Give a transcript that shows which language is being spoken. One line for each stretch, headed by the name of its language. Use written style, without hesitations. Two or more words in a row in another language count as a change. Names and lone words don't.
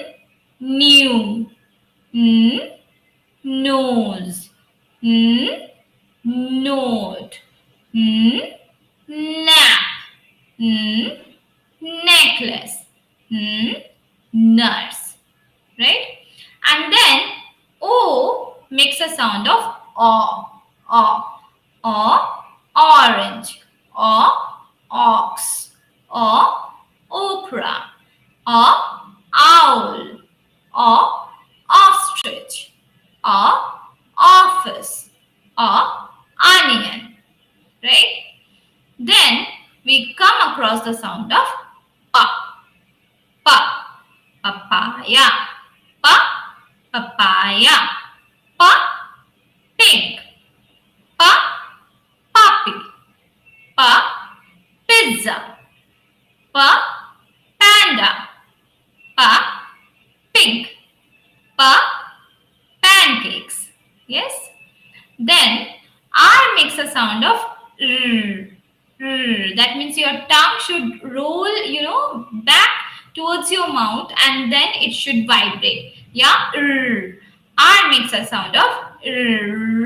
English: New. N. Nose. N. Note. N. nap, hmm, necklace, hmm, nurse, right? And then O makes a sound of o, o, orange, o, ox, o, okra, o, owl, o, ostrich, o, office, o, onion, right? Then we come across the sound of pa, pa, papaya, pa, papaya, pa, pink, pa, puppy, pa, pizza, pa, panda, pa, pink, pa, pancakes. Yes? Then R makes a sound of r. R. That means your tongue should roll, back towards your mouth and then it should vibrate. Yeah? R. R makes a sound of r.